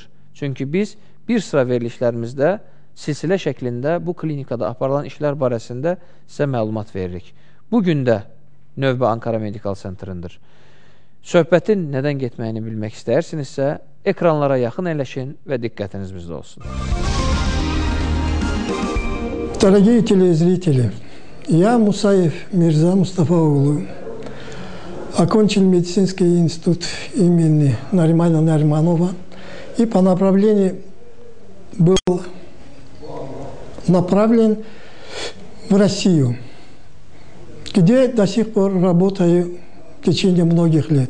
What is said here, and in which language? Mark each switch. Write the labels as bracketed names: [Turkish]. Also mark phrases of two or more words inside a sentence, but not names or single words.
[Azerbaijani] Çünki biz bir sıra verilişlərimizdə silsilə şəklində bu klinikada aparılan işlər barəsində sizə məlumat veririk. Bugün də növbə Ankara Medical Center'ındır. Söhbətin nədən getməyini bilmək istəyirsinizsə, ekranlara yaxın əyləşin və diqqətiniz bizdə olsun. [Russian] Дорогие телезрители, я Мусаев Мирза Мустафаоглу. Окончил медицинский институт имени Наримана Нариманова и по направлению был направлен в Россию, где до сих пор работаю в течение многих лет.